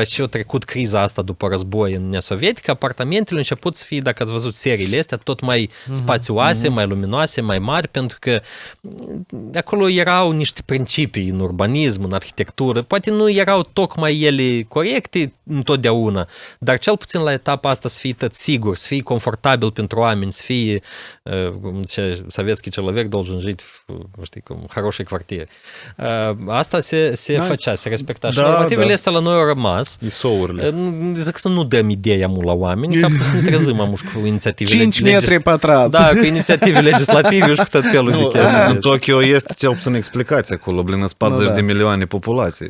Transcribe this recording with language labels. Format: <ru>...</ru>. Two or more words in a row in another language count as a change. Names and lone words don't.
<ro>ce a trecut criza asta după război în Uniunea Sovietică, apartamentele au început să fie, dacă ați văzut seriile astea, tot mai spațioase, mai luminoase, mai mari, pentru că acolo erau niște principii în urbanism, în arhitectură, poate nu erau tocmai ele corecte întotdeauna, dar cel puțin la etapa asta să fie tot sigur, să fie confortabil pentru oameni, să fie, cum zice,</ro> <ru>советский человек должен жить в хорошей квартире.</ru> <ro>Asta se făcea, se respecta. Și normativele astea la noi au rămas. Isourile. Zic să nu dăm ideea mult la oameni, ca să ne trezim amuși cu inițiative 5 metri pătrați. Da, cu inițiative legislative și cu tot felul de chestii. În Tokyo este cel puțin explicație acolo, blin, 40 de milioane populație.</ro>